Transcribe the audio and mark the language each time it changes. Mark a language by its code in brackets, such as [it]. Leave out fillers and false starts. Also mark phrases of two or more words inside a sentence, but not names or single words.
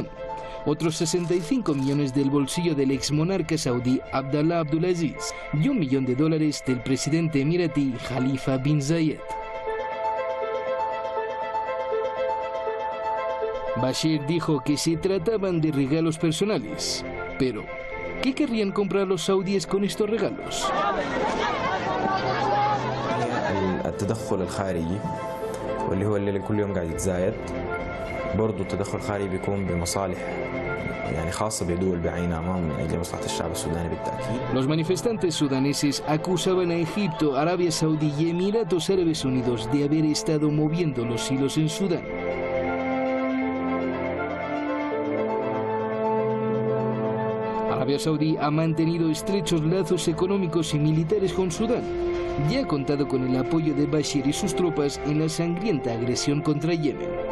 [es] Otros 65 millones del bolsillo del exmonarca saudí Abdallah Abdulaziz y $1 millón del presidente emiratí Khalifa bin Zayed. Bashir dijo que se trataban de regalos personales. Pero, ¿qué querrían comprar los saudíes con estos regalos? [ar] التدخل الخارجي واللي هو اللي كل يوم قاعد يتزايد برضه التدخل الخارجي بيكون بمصالح يعني خاصة بدول بعينها ما من أجل مصلحة الشعب السوداني بالتأكيد. [es] Los manifestantes sudaneses acusaban a Egipto, Arabia Saudí y Emiratos Árabes Unidos de haber estado moviendo los hilos en Sudán. Arabia Saudí ha mantenido estrechos lazos económicos y militares con Sudán y ha contado con el apoyo de Bashir y sus tropas en la sangrienta agresión contra Yemen.